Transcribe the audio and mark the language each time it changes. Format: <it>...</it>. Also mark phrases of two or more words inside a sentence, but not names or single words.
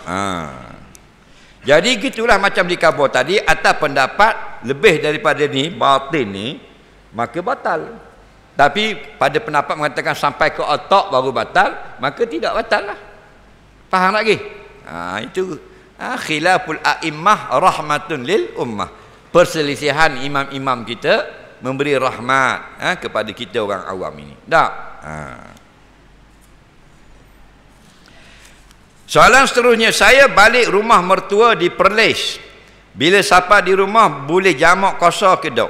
<ms>Jadi gitulah macam di khabar tadi, atas pendapat lebih daripada ni batin ni, maka batal. Tapi pada pendapat mengatakan sampai ke otak baru batal, maka tidak batal lah. Faham lagi? Itu</ms> <ar>خلاف الأئمة رحمة للأمة.</ar> <ms>Perselisihan imam-imam kita memberi rahmat kepada kita orang awam ini. Tak? Soalan seterusnya, saya balik rumah mertua di Perlis. Bila siapa di rumah boleh jamak qasar ke tak?</ms>